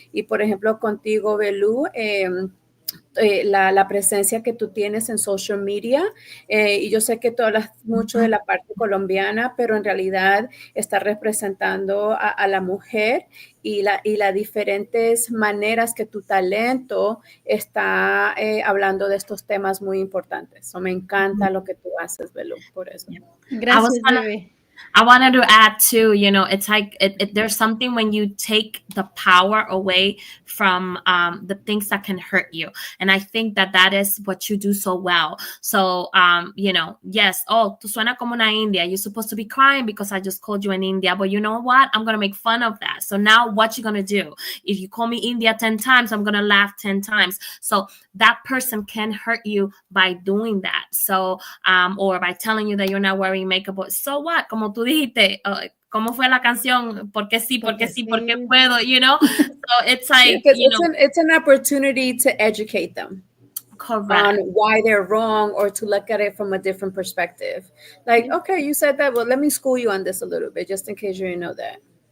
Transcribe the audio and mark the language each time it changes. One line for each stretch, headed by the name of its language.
Spanish: Y por ejemplo, contigo, Belú, la presencia que tú tienes en social media, y yo sé que tú hablas mucho de la parte colombiana, pero en realidad está representando a la mujer y las diferentes maneras que tu talento está hablando de estos temas muy importantes. So, me encanta lo que tú haces, Belú, por eso.
English: I was
Spanish: gracias,
English: gonna baby. I wanted to add too, it's like there's something when you take the power away from the things that can hurt you. And I think that is what you do so well. So, yes, oh,
Spanish: tú suena como una India.
English: You're supposed to be crying because I just called you an India. But you know what? I'm going to make fun of that. So now what you going to do? If you call me India 10 times, I'm going to laugh 10 times. So that person can hurt you by doing that. So, or by telling you that you're not wearing makeup. So what?
Spanish: Como tú dijiste, ¿cómo fue la canción? ¿Por qué sí? ¿Por qué sí? ¿Por qué puedo?
English: So it's like, it's an opportunity to educate them. Correct. On why they're wrong, or to look at it from a different perspective. Like, okay, you said that, well, let me school you on this a little bit, just in case you didn't know that.